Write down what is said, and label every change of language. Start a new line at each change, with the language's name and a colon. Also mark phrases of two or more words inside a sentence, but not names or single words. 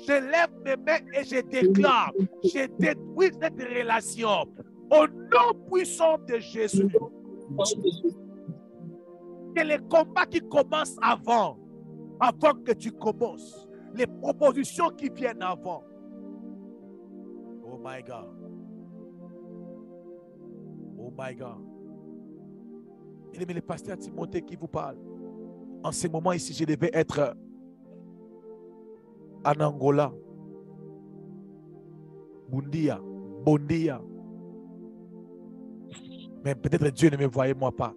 French: Je lève mes mains et je déclare, je détruis cette relation. Au nom puissant de Jésus. Que les combats qui commencent avant que tu commences, les propositions qui viennent avant.
English: Oh my God. Oh my God.
French: Il est le pasteur Timothée qui vous parle. En ce moment ici, je devais être en Angola, Bondia. Mais peut-être Dieu ne me voyait moi pas.